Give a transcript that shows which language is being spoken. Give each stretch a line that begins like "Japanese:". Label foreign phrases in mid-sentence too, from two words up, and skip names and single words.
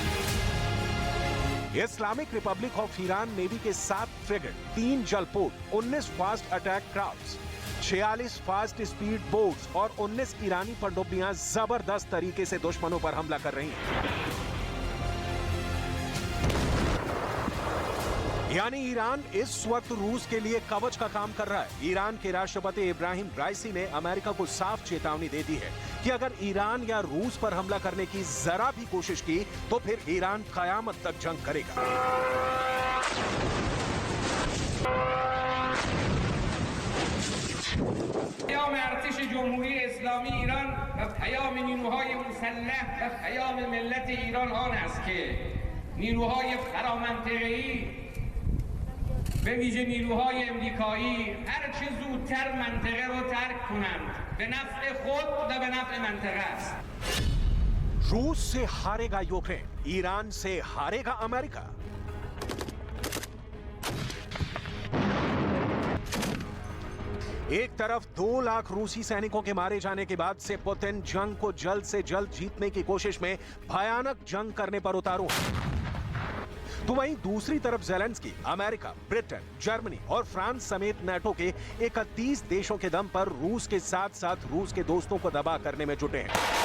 Hindi: इस्लामिक रिपब्लिक ऑफ ईरान नेवी के 7 फ्रिगेट, 3 जलपोत, 19
English: fast attack crafts,
Hindi: 46
English: fast speed boats
Hindi: और 19 ईरानी पनडुब्बियां जबरदस्त तरीके से दुश्मनों पर हमला कर रही हैं। यानी ईरान इस वक्त रूस के लिए कवच का काम कर रहा है। ईरान के राष्ट्रपति इब्राहिम राइसी ने अमेरिका को साफ चेतावनी दे दी है कि अगर ईरान या रूस पर हमला करने की जरा भी कोशिश की तो फिर ईरान कयामत तक जंग करेगा।
Persian: پیام ارتش جمهوری اسلامی ایران و پیام نیروهای مسلح و پیام ملت ایران آن است که نیروهای فرامنطقه‌ای به ویژه نیروهای امریکایی هر چه زودتر منطقه رو ترک کنند به نفع خود و به نفع منطقه است.
Hindi: रूस से हारेगा यूक्रेन, ईरान से हारेगा अमेरिका। एक तरफ 2 लाख रूसी सैनिकों के मारे जाने के बाद से पुतिन जंग को जल्द से जल्द जीतने की कोशिश में भयानक जंग करने पर उतारू है, तो वहीं दूसरी तरफ ज़ेलेंस्की अमेरिका, ब्रिटेन, जर्मनी और फ्रांस समेत नाटो के 31 देशों के दम पर रूस के साथ साथ रूस के दोस्तों को दबा करने में जुटे हैं।